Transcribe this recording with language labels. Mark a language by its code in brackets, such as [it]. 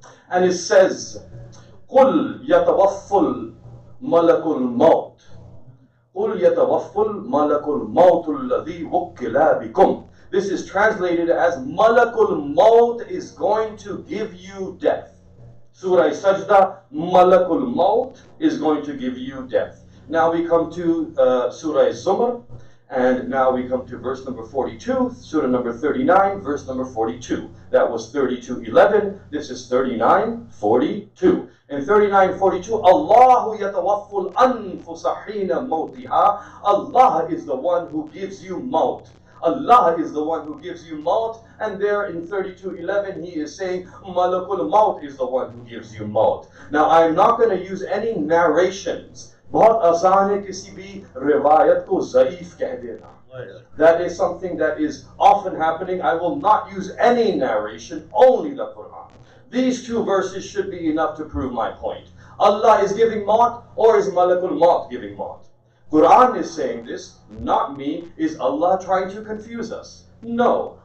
[en] And it says, [ar] قُلْ يَتَوَفُّ الْمَلَكُ الْمَوْتِ قُلْ يَتَوَفُّ الْمَلَكُ الْمَوْتُ الَّذِي وُكِّلَ بِكُمْ. [en] This is translated as Malakul Maut is going to give you death. Surah Sajda, Malakul Maut is going to give you death. Now we come to Surah Zumar, and now we come to verse number 42, Surah number 39, verse number 42. That was 32:11. This is 39:42. In 39:42, [ar] Allahu yatawafful anfusa hina mawtiha. [en] Allah is the one who gives you maut. Allah is the one who gives you maut, and there in 32:11 he is saying Malakul Maut is the one who gives you maut. Now I'm not going to use any narrations. [hi] बहुत आसान है किसी भी रिवायत को ज़ईफ कह देना. [en] That is something that is often happening. I will not use any narration, only the Quran. These two verses should be enough to prove my point. Allah is giving maut, or is Malakul Maut giving maut? Quran is saying this, not me. Is Allah trying to confuse us? No.